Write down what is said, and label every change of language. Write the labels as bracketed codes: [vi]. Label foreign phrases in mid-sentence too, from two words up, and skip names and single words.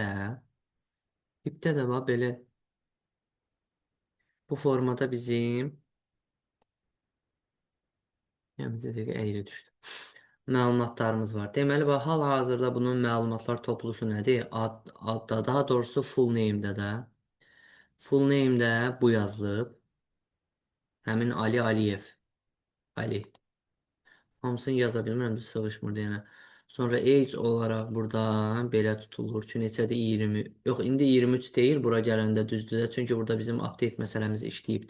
[az] Hipdə də bax belə bu formada bizim yəni bizə dəqiqə əyri düşdü. Məlumatlarımız var. Deməli, bax, hal-hazırda bunun məlumatlar toplusu nədir? Adda, daha doğrusu [en] full name- [az] də də. [en] Full name- [az] də bu yazılıb. Həmin Ali Aliyev. Ali. Hamısını yaza bilmirəm, düz sığışmır deyənə. Sonra age olaraq burada belə tutulur ki, neçədir? 20. Yox, indi 23 deyil, bura gələndə düzdür də. Çünki burada bizim update məsələmiz işləyibdir.